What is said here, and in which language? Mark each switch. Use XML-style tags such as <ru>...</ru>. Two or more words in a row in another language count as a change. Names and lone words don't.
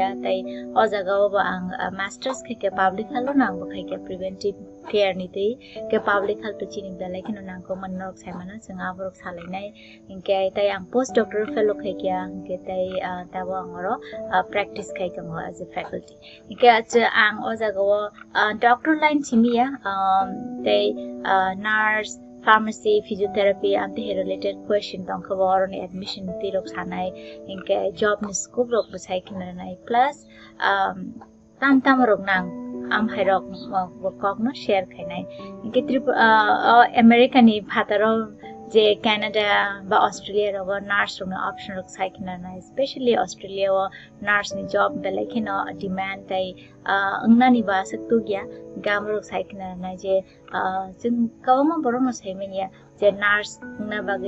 <trp>tai o jaga o ang masters khaikya</trp> <en>public health</en> <trp>nang bo khaikya</trp> <en>preventive care</en> <trp>ni tei ke</trp> <en>public health</en> <trp>chini dalai kino nang ko man nok saimana changa borok salai nai inke tai ang</trp> <en>post doctor fellow</en> <trp>khaikya inke tai tawo angoro practice khaikya mo</trp> <en>as a faculty</en> <trp>inke ang o jaga o</trp> <en>doctor line</en> <trp>chimiya</trp> <en>they nurse pharmacy physiotherapy anti related question</en> <trp>tong khabor ni admission ti rok sanai inke job ni scope rok bachai kina nai plus tam rok nang am hairok kok no share khainai inke America ni bhataro je Canada ba Australia ro nurse ro option rok sai kina nai especially Australia o nurse ni job belai kina demand tai angna ni ba saktu gya gamro sai kina nai je chung kawma borong sai menia je nurse na bagai</trp>